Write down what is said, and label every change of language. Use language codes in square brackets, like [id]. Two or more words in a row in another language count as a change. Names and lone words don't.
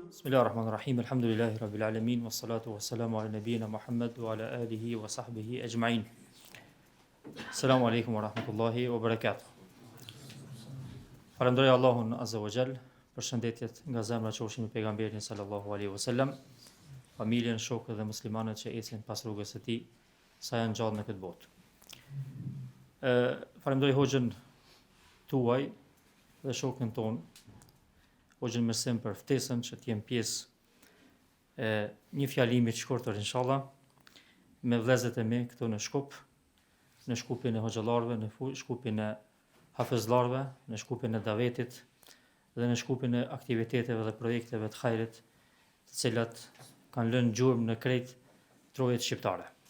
[ar] بسم الله الرحمن الرحيم. الحمد لله رب العالمين والصلاة والسلام على نبينا محمد وعلى آله وصحبه أجمعين. السلام عليكم ورحمة الله وبركاته. [sq] Falenderoj Allahun [ar] عز وجل, [sq] përshëndetjet nga zemra qofshin me pejgamberin [ar] صلى الله عليه وسلم, [sq] familjen, shokët dhe muslimanët që ecin pas rrugës së tij sa janë gjallë në këtë botë. Falenderoj hoxhën tuaj dhe shokën ton, hoxhën Mersem, për ftesën që të jem pjesë e një fjalimi të shkurtër inshallah me vëllezërit e mi këtu në Shkup, në Shkupin e hoxhallarëve, në Shkupin e hafizllarëve, në Shkupin e davetit dhe në Shkupin e aktiviteteve dhe projekteve të hajrit, të cilat kanë lënë gjurmë në krejt trojet shqiptare.